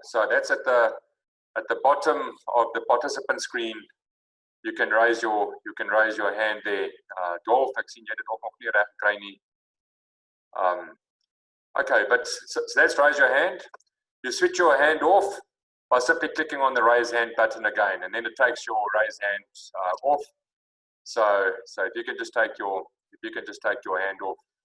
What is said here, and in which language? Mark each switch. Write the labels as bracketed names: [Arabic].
[English] So that's at the bottom of the participant screen. You can raise your hand there. [Afrikaans] Dolf, ek sien jy dit ook nog nie reg kry nie. [English] Okay, but so that's raise your hand. You switch your hand off by simply clicking on the raise hand button again, and then it takes your raise hand off. So if you can just take your hand off.